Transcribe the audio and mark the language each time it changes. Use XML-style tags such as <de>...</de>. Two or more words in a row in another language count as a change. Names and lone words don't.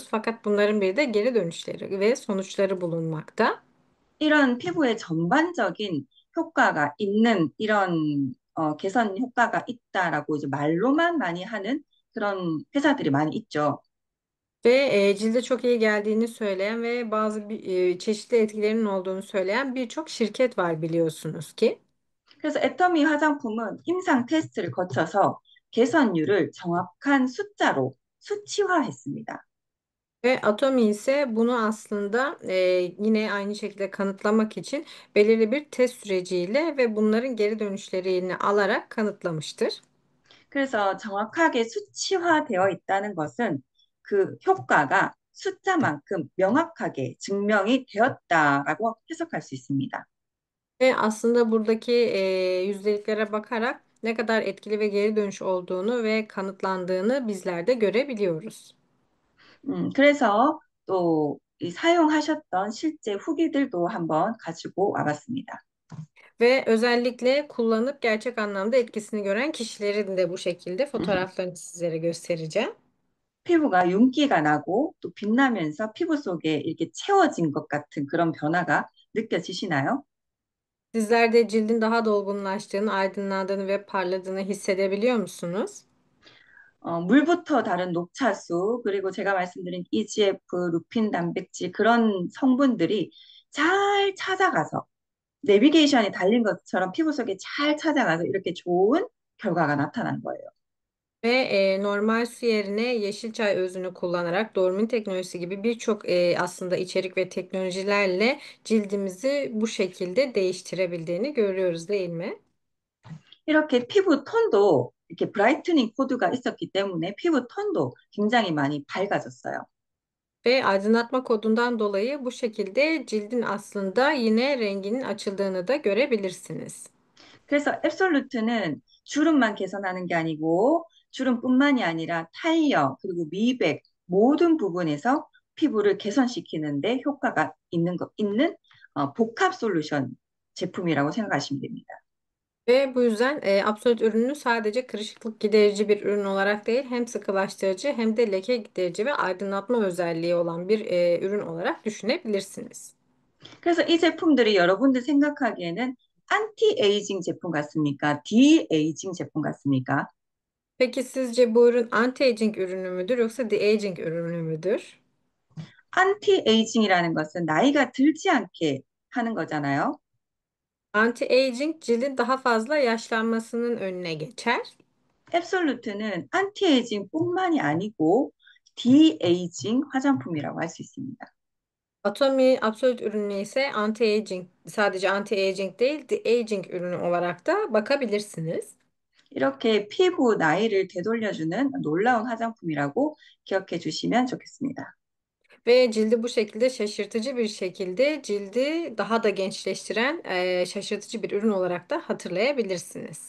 <tr>Fakat bunların bir de geri dönüşleri ve sonuçları bulunmakta.</tr> <ko>이런 피부의 전반적인 효과가 있는 이런 개선 효과가 있다라고 이제 말로만 많이 하는 그런 회사들이 많이 있죠.</ko> <tr>Ve cilde çok iyi geldiğini söyleyen ve bazı çeşitli etkilerinin olduğunu söyleyen birçok şirket var biliyorsunuz ki.</tr> <ko>그래서 애터미 화장품은 임상 테스트를 거쳐서 개선율을 정확한 숫자로 수치화했습니다.</ko> <tr>Ve Atomy ise bunu aslında yine aynı şekilde kanıtlamak için belirli bir test süreciyle ve bunların geri dönüşlerini alarak kanıtlamıştır.</tr> <ko>그래서 정확하게 수치화되어 있다는 것은 그 효과가 숫자만큼 명확하게 증명이 되었다라고 해석할 수 있습니다.</ko> <tr>Ve aslında buradaki yüzdeliklere bakarak ne kadar etkili ve geri dönüş olduğunu ve kanıtlandığını bizler de görebiliyoruz.</tr> <ko>그래서 또 이 사용하셨던 실제 후기들도 한번 가지고 와봤습니다.</ko> <tr>Ve özellikle kullanıp gerçek anlamda etkisini gören kişilerin de bu şekilde fotoğraflarını sizlere göstereceğim.</tr> <ko>피부가 윤기가 나고 또 빛나면서 피부 속에 이렇게 채워진 것 같은 그런 변화가 느껴지시나요?</ko> <tr>Sizler de cildin daha dolgunlaştığını, aydınlandığını ve parladığını hissedebiliyor musunuz?</tr> <ko>물부터 다른 녹차수, 그리고 제가 말씀드린 EGF, 루핀 단백질 그런 성분들이 잘 찾아가서 내비게이션이 달린 것처럼 피부 속에 잘 찾아가서 이렇게 좋은 결과가 나타난 거예요.</ko> <tr>Ve normal su yerine yeşil çay özünü kullanarak Dormin teknolojisi gibi birçok aslında içerik ve teknolojilerle cildimizi bu şekilde değiştirebildiğini görüyoruz değil mi?</tr> <ko>이렇게 피부 톤도 이렇게 브라이트닝 코드가 있었기 때문에 피부 톤도 굉장히 많이 밝아졌어요.</ko> <tr>Ve aydınlatma kodundan dolayı bu şekilde cildin aslında yine renginin açıldığını da görebilirsiniz.</tr> <ko>그래서 앱솔루트는 주름만 개선하는 게 아니고 주름뿐만이 아니라 탄력 그리고 미백 모든 부분에서 피부를 개선시키는데 효과가 있는 복합 솔루션 제품이라고 생각하시면 됩니다.</ko> <tr>Ve bu yüzden Absolut ürünü sadece kırışıklık giderici bir ürün olarak değil, hem sıkılaştırıcı hem de leke giderici ve aydınlatma özelliği olan bir ürün olarak düşünebilirsiniz.</tr> <ko>그래서 이 제품들이 여러분들 생각하기에는 안티에이징 제품 같습니까? 디에이징 제품 같습니까?</ko> <tr>Peki sizce bu ürün anti-aging ürünü müdür yoksa de-aging ürünü müdür?</tr> <ko>안티에이징이라는 것은 나이가 들지 않게 하는 거잖아요.</ko> <tr>Anti-aging cildin daha fazla yaşlanmasının önüne geçer.</tr> <ko>앱솔루트는 안티에이징뿐만이 아니고 디에이징 화장품이라고 할 수 있습니다.</ko> <tr>Atomy Absolut ürünü ise anti-aging, sadece anti-aging değil, de-aging ürünü olarak da bakabilirsiniz.</tr> <ko>이렇게 피부 나이를 되돌려주는 놀라운 화장품이라고 기억해 주시면 좋겠습니다.</ko> <tr>Ve cildi bu şekilde şaşırtıcı bir şekilde cildi daha da gençleştiren şaşırtıcı bir ürün olarak da hatırlayabilirsiniz.</tr>